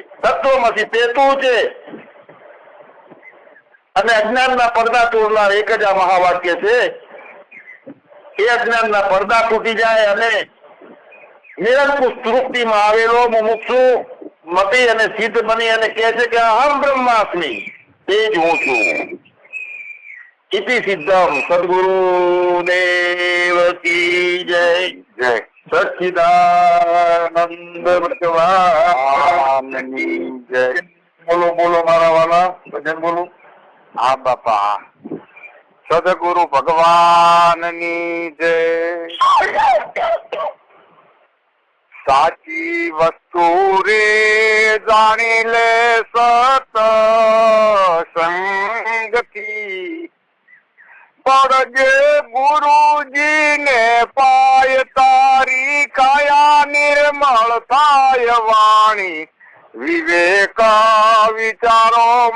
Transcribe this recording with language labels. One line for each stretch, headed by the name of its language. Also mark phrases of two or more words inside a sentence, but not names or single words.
Gujarati: તત્વમાંથી તે તું છે અને અજ્ઞાનના પડદા તોડનાર એક જ આ મહાવાક્ય છે। એ અજ્ઞાનના પડદા તૂટી જાય અને નિરંકુશ તૃપ્તિમાં આવેલો મુમુક્ષુ મતી અને સિદ્ધ બની અને કહે છે કે
Sanskrit: अहम ब्रह्मास्मि,
Gujarati: તે જ હું છું।
Sanskrit: इति सिद्धम
Hindi: सद्गुरुदेव की जय। जय सच्चिदानंद भगवान की जय।
Gujarati: બોલો બોલો મારા વાલા ભજન બોલો। હા બાપા,
Hindi: सदगुरु भगवान की जय।
Gujarati: સાચી વસ્તુ રે જાણી લે સત સંગથી પડજે ગુરુજી ને પાય તારી કાયા નિર્મળ થાય વાણી વિવેક વિચારો